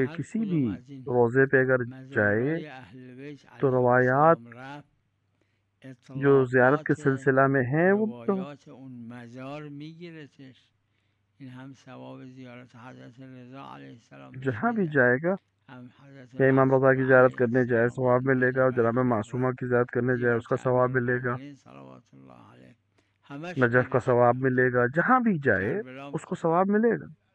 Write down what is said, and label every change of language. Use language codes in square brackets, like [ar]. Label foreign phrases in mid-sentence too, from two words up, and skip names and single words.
[fa] هر کسی کدوم [ur] بھی [fa] از این [ur] روزے پہ اگر جائے [fa] مزارای اهل بیت [ur] تو [fa] علیهم روایات السلام رفت، [ur] جو زیارت کے [fa] اطلاعات [ur] سلسلہ میں ہیں وہ تو [fa] روایات اون مزار میگیرتش. این هم ثواب زیارت حضرت رضا [ar] علیه السلام [fa] بهش [ur] جہاں بھی [fa] میده، [ur] جائے گا، [fa] هم حضرت [ur] یا امام رضا [fa] معصومه [ur] کی زیارت [fa] علیه [ur] کرنے جائے [fa] السلام [ur] ثواب ملے [fa] بهش [ur] گا، اور جناب [fa] برمیداره. [ur] معصومہ کی زیارت کرنے جائے اس [fa] زیارت [ur] کا ثواب [fa] امیر [ur] ملے گا، [fa] المؤمنین [ar] صلوات الله علیه [fa] همش [ur] نجف کا [fa] میره. [ur] ثواب ملے گا. جہاں بھی جائے کربلا اس کو ثواب ملے گا.